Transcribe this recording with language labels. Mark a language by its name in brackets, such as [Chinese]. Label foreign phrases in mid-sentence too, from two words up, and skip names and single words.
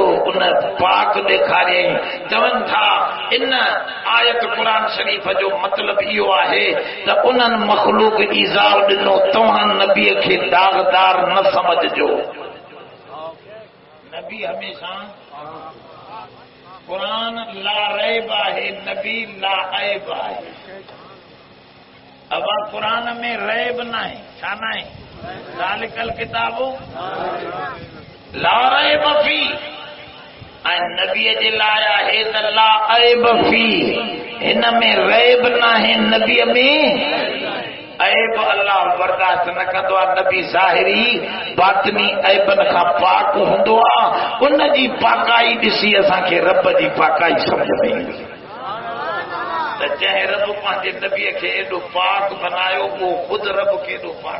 [Sindhi] उन पाक ॾेखारे चवनि था इन आयत क़ुरान शरीफ़ जो मतिलबु इहो आहे त उन्हनि मख़लूक ईज़ाउ ॾिनो, तव्हां नबीअ खे दाग़दार न समझजो। नबी हमेशा कुरान [Arabic] لا ريب [Sindhi] आहे, नबी [Arabic] لا عيب [Sindhi] आहे। [Hindi] अब कुरान में रैब न है, छा न है? [Arabic] ذلك الكتاب لا ريب في. [Sindhi] ऐं नबी नबी जे लाइ आहे त [Arabic] لا عيب في, [Sindhi] हिन में रैब न है, नबी में ऐब अल्लाह बर्दाश्त न कंदो आहे। नबी ज़ाहिरी बातनी ऐबन खां पाक हूंदो आहे। उन जी पाकाई ॾिसी असांखे रब जी पाकाई सम्झ में ईंदी त जंहिं रब पंहिंजे नबीअ खे एॾो पाक बनायो उहो ख़ुदि रब खे एॾो पाक।